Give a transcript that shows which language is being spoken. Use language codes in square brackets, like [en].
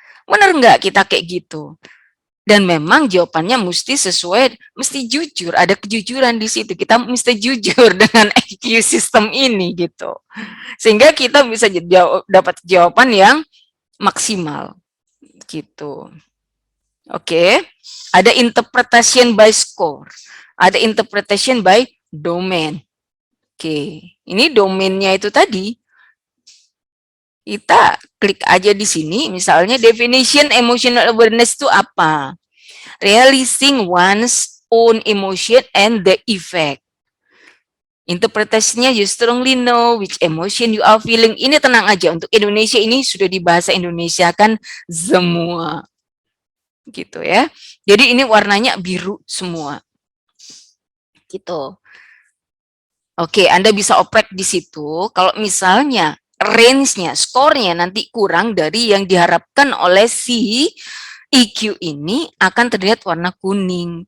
[id] Benar nggak kita kayak gitu? Dan memang jawabannya mesti sesuai, mesti jujur, ada kejujuran di situ. Kita mesti jujur dengan EQ sistem ini gitu. Sehingga kita bisa dapat jawaban yang maksimal gitu. Oke. Ada [en] interpretation by score. [id] Ada [en] interpretation by domain. Oke. [id] Ini domainnya itu tadi. Kita klik aja di sini, misalnya [en] definition emotional awareness [id] itu apa? [en] Realizing one's own emotion and the effect. [id] Interpretasinya, [en] you strongly know which emotion you are feeling. [id] Ini tenang aja, untuk Indonesia ini sudah dibahasa Indonesia kan semua. Gitu ya. Jadi ini warnanya biru semua. Gitu. Oke, Anda bisa oprek di situ kalau misalnya range-nya, skornya nanti kurang dari yang diharapkan oleh si EQ ini akan terlihat warna kuning.